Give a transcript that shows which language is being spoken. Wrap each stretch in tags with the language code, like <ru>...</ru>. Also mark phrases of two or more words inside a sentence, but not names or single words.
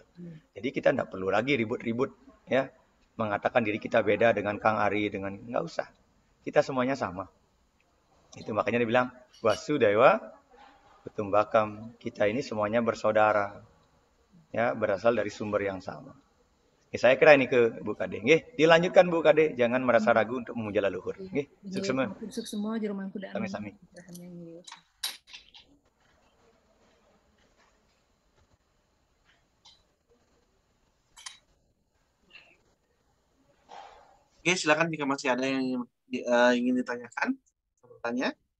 <id>Jadi kita tidak perlu lagi ribut-ribut, ya, mengatakan diri kita beda dengan Kang Ari, dengan nggak usah. Kita semuanya sama. Itu makanya dibilang</id> <sa>Wasudewa Kutumbakam.</sa> <id>Kita ini semuanya bersaudara. Ya, berasal dari sumber yang sama. Saya kira ini ke Bu Kade. Nggih, dilanjutkan Bu Kade, jangan merasa ragu untuk memuja leluhur.</id> <ban>Nggih, suksema. Suksema jerumangku dan Sami-sami.</ban> <id>Oke, silakan jika masih ada yang ingin ditanyakan, bertanya.</id>